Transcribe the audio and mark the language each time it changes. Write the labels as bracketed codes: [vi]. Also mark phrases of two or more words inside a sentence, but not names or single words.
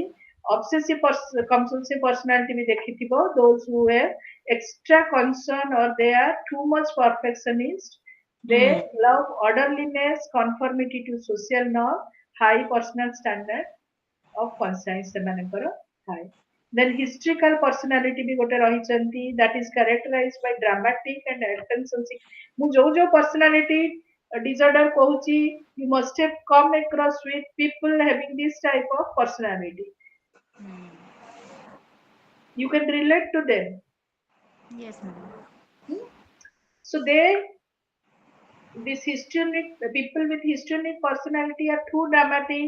[en] Obsessive compulsive personality भी ଦେଖିଥିବ, those who have extra concern or they are too much perfectionist. They love orderliness, conformity to social norm, high personal standard of conscience [or] ସେମାନଙ୍କର ଥାଏ. [en] Then hysterical personality [or] ବି ଗୋଟେ ରହିଛନ୍ତି, [en] that is characterized by dramatic and attention seeking. [or] ମୁଁ ଯୋଉ [en] personality disorder କହୁଛି, you must have come across with people having this type of personality. You can relate to them. Yes, ma'am. So these histrionic people with histrionic personality are too dramatic.